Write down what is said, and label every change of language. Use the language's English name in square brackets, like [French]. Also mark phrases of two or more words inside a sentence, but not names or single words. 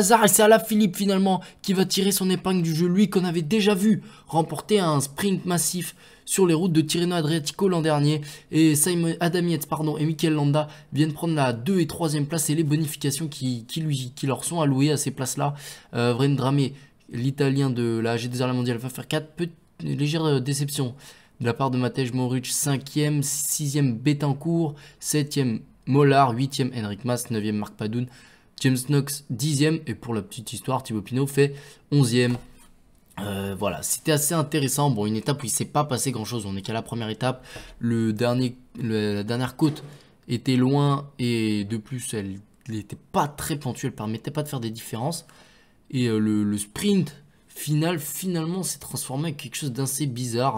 [French] Et c'est Alaphilippe finalement qui va tirer son épingle du jeu. Lui qu'on avait déjà vu remporter un sprint massif sur les routes de Tirreno Adriatico l'an dernier. Et Adam Yates et Mikel Landa viennent prendre la 2 et 3e place et les bonifications qui leur sont allouées à ces places-là. Vendrame, l'italien de la AG Deserla Mondiale, va faire 4 légères déceptions de la part de Matej Moric, 5e, 6e Betancourt, 7e Mollard, 8e Enric Mas, 9e Marc Padoun, James Knox 10e et pour la petite histoire, Thibaut Pinot fait 11e. Voilà, c'était assez intéressant. Bon, une étape où il ne s'est pas passé grand chose. On n'est qu'à la première étape. La dernière côte était loin et de plus, elle n'était pas très pentue. Elle ne permettait pas de faire des différences. Et le sprint final, finalement, s'est transformé en quelque chose d'assez bizarre.